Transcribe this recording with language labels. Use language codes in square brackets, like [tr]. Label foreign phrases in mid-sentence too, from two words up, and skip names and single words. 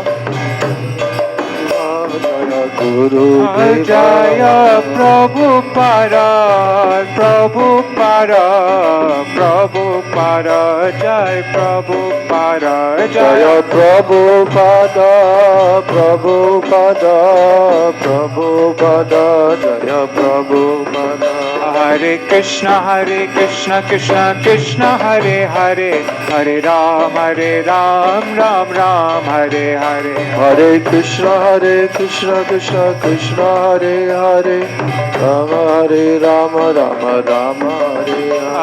[bn] গুরুদেবা জয় প্রভু পারা প্রভু পারা প্রভু পারা জয় প্রভু পারা জয় প্রভু পাদ প্রভু পাদ প্রভু পাদ জয় প্রভু পাদ [sa] हरे कृष्ण कृष्ण कृष्ण हरे हरे, हरे राम राम राम हरे हरे. हरे कृष्ण कृष्ण कृष्ण हरे हरे, राम राम राम हरे हरे.